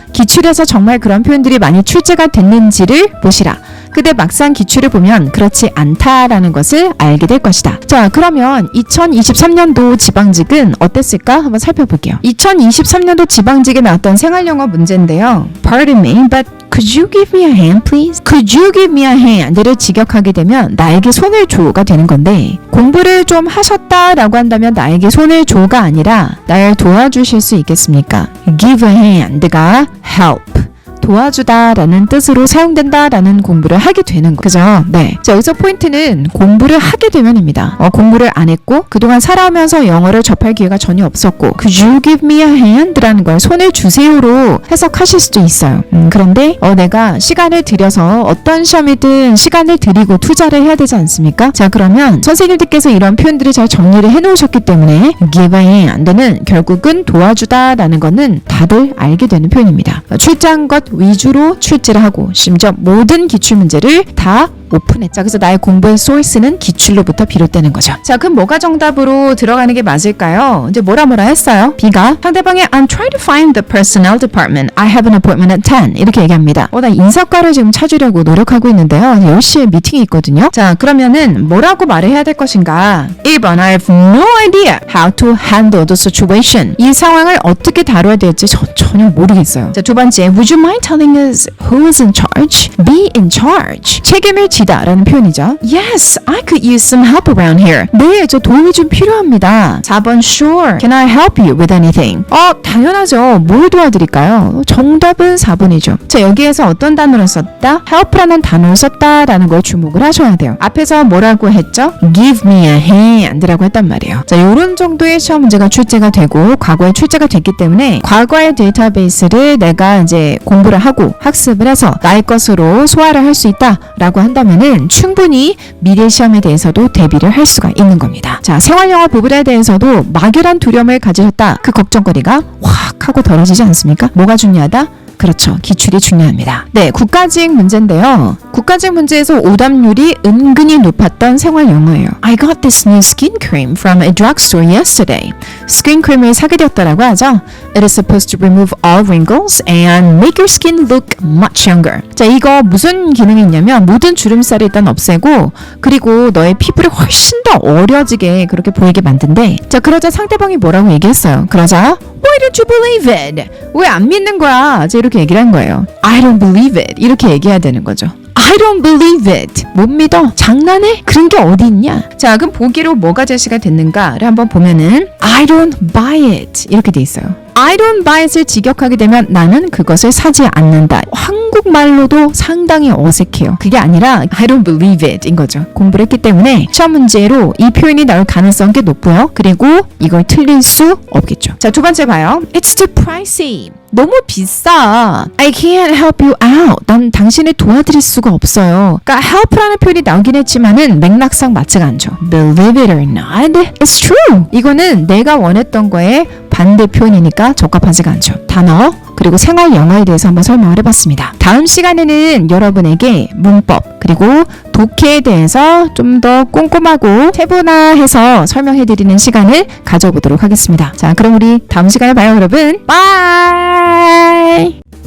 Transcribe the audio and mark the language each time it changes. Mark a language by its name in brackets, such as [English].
[Korean] 기출에서 정말 그런 표현들이 많이 출제가 됐는지를 보시라. 근데 막상 기출을 보면 그렇지 않다라는 것을 알게 될 것이다. 자, 그러면 2023년도 지방직은 어땠을까? 한번 살펴볼게요. 2023년도 지방직에 나왔던 생활영어 문제인데요. [English] Pardon me, but could you give me a hand, please? Could you give me a hand [Korean] 를 직역하게 되면 나에게 손을 줘가 되는 건데 공부를 좀 하셨다라고 한다면 나에게 손을 줘가 아니라 날 도와주실 수 있겠습니까? [English] Give a hand가 help. [Korean] 도와주다라는 뜻으로 사용된다라는 공부를 하게 되는 거. 그죠? 네. 자, 여기서 포인트는 공부를 하게 되면입니다. 공부를 안 했고 그동안 살아오면서 영어를 접할 기회가 전혀 없었고 [English] Could you give me a hand [Korean] 라는 걸 손을 주세요로 해석하실 수도 있어요. 그런데 내가 시간을 들여서 어떤 시험이든 시간을 들이고 투자를 해야 되지 않습니까? 자, 그러면 선생님들께서 이런 표현들을 잘 정리를 해놓으셨기 때문에 [English] give a hand [Korean] 는 결국은 도와주다라는 거는 다들 알게 되는 표현입니다. 출제한 것 위주로 출제를 하고 심지어 모든 기출문제를 다 오픈했죠. 그래서 나의 공부의 소스는 기출로부터 비롯되는 거죠. 자, 그럼 뭐가 정답으로 들어가는 게 맞을까요? 이제 뭐라 했어요? B가 상대방의 [English] I'm trying to find the personnel department. I have an appointment at 10. [Korean] 이렇게 얘기합니다. 나 인사과를 지금 찾으려고 노력하고 있는데요. 10시에 미팅이 있거든요. 자, 그러면은 뭐라고 말을 해야 될 것인가? [English] 1번 I have no idea how to handle the situation. [Korean] 이 상황을 어떻게 다뤄야 될지 전혀 모르겠어요. 자, 두 번째 [English] Would you mind telling us who is in charge? Be in charge. [Korean] 책임을 뒤다 라는 표현이죠. [English] Yes, I could use some help around here. [Korean] 네, 저 도움이 좀 필요합니다. [English] 4번 Sure, can I help you with anything? [Korean] 당연하죠. 뭘 도와드릴까요? 정답은 4번이죠. 자, 여기에서 어떤 단어를 썼다? help라는 단어를 썼다라는 걸 주목을 하셔야 돼요. 앞에서 뭐라고 했죠? [English] Give me a hand라고 했단 말이에요. [Korean] 자, 요런 정도의 시험 문제가 출제가 되고 과거에 출제가 됐기 때문에 과거의 데이터베이스를 내가 이제 공부를 하고 학습을 해서 나의 것으로 소화를 할 수 있다라고 한다면은 충분히 미래 시험에 대해서도 대비를 할 수가 있는 겁니다. 자, 생활영어 부분에 대해서도 막연한 두려움을 가지셨다. 그 걱정거리가 확 하고 덜어지지 않습니까? 뭐가 중요하다? 그렇죠. 기출이 중요합니다. 네, 국가직 문제인데요. 국가직 문제에서 오답률이 은근히 높았던 생활 영어예요. [English] I got this new skin cream from a drugstore yesterday. [Korean] 스킨 크림을 사게 되었다라고 하죠. [English] It is supposed to remove all wrinkles and make your skin look much younger. [Korean] 자, 이거 무슨 기능이 있냐면 모든 주름살을 일단 없애고 그리고 너의 피부를 훨씬 더 어려지게 그렇게 보이게 만든대. 자, 그러자 상대방이 뭐라고 얘기했어요. 그러자 [English] Why don't you believe it? [Korean] 왜 안 믿는 거야? 이제 이렇게 얘기를 한 거예요. [English] I don't believe it. [Korean] 이렇게 얘기해야 되는 거죠. [English] I don't believe it. [Korean] 못 믿어? 장난해? 그런 게 어디 있냐? 자, 그럼 보기로 뭐가 제시가 됐는가를 한번 보면은 [English] I don't buy it. [Korean] 이렇게 돼 있어요. [English] I don't buy it [Korean] 을 직역하게 되면 나는 그것을 사지 않는다. 한국말로도 상당히 어색해요. 그게 아니라 [English] I don't believe it [Korean] 인 거죠. 공부를 했기 때문에 시험 문제로 이 표현이 나올 가능성이 꽤 높고요. 그리고 이걸 틀릴 수 없겠죠. 자, 두 번째 봐요. [English] It's too pricey. [Korean] 너무 비싸. [English] I can't help you out. [Korean] 난 당신을 도와드릴 수가 없어요. 그러니까 help라는 표현이 나오긴 했지만은 맥락상 맞지가 않죠. [English] Believe it or not, it's true. [Korean] 이거는 내가 원했던 거에 반대 표현이니까 적합하지가 않죠. 단어 그리고 생활 영어에 대해서 한번 설명을 해봤습니다. 다음 시간에는 여러분에게 문법 그리고 독해에 대해서 좀 더 꼼꼼하고 세분화해서 설명해드리는 시간을 가져보도록 하겠습니다. 자, 그럼 우리 다음 시간에 봐요, 여러분. 바이.